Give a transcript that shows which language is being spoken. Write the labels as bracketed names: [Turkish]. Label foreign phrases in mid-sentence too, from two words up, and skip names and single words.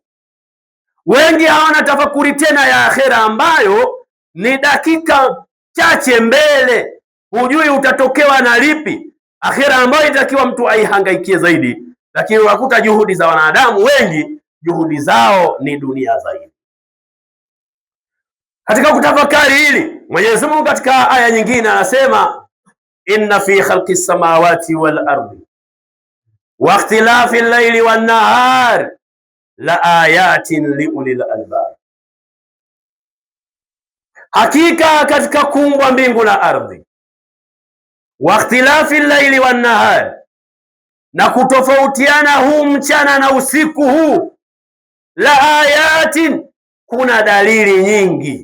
[Swahili] Wengi hawana tafakuri tena ya akhera, ambayo ni dakika chache mbele, hujui utatokewa na lipi. Akhera ambayo itakiwa mtu aihangaikie zaidi, lakini unakuta juhudi za wanadamu wengi, juhudi zao ni dunia zaidi. Katika kutafakari hili, Mwenyezi Mungu katika aya nyingine anasema, [Arabic] إن في خلق السماوات والأرض واختلاف الليل والنهار لآيات لأولي الألباب, [Swahili] hakika katika kuumbwa mbingu na ardhi, [Arabic] واختلاف الليل والنهار, [Swahili] na kutofautiana huu mchana na usiku huu, [Arabic] لآيات, [Swahili] kuna dalili nyingi.